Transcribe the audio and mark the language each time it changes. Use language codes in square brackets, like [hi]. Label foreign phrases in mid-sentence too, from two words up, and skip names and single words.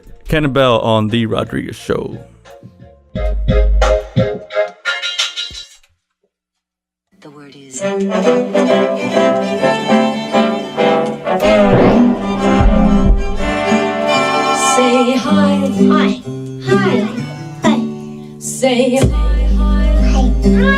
[en] Kenan Bell on The Rodriguez Show. The word is... Say hi. Hi. Hi. Hi. Say hi. Hi. Hi.